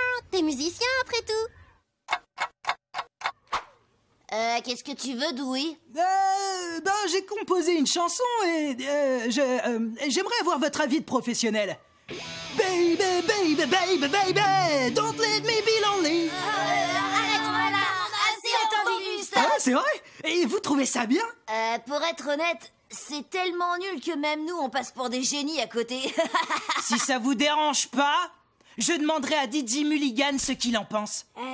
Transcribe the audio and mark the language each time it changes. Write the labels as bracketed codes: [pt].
[fr] T'es musicien après tout. Qu'est-ce que tu veux, Dewey? Ben, j'ai composé une chanson et j'aimerais avoir votre avis de professionnel. [en] Baby, baby, baby, baby, don't let me be lonely. [fr] Arrête, voilà, assez entendu ça. Ah, c'est vrai? Et vous trouvez ça bien? Pour être honnête, c'est tellement nul que même nous, on passe pour des génies à côté. Si ça vous dérange pas, je demanderai à Didi Mulligan ce qu'il en pense.